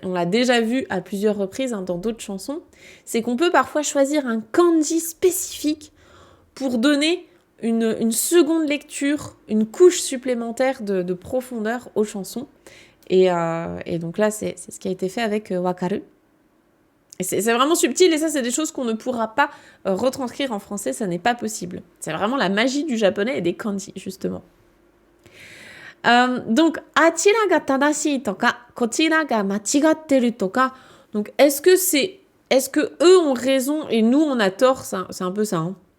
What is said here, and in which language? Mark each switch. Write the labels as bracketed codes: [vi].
[fr] On l'a déjà vu à plusieurs reprises dans d'autres chansons. C'est qu'on peut parfois choisir un kanji spécifique pour donner une seconde lecture, une couche supplémentaire de profondeur aux chansons. Et donc là, c'est ce qui a été fait avec wakaru. Et c'est vraiment subtil, et ça, c'est des choses qu'on ne pourra pas retranscrire en français, ça n'est pas possible. C'est vraiment la magie du japonais et des kanji, justement. [ja] Donc, あちらが正しいとか、こちらが間違ってるとか. [fr] Donc, est-ce que eux ont raison et nous on a tort? C'est un peu ça. Hein.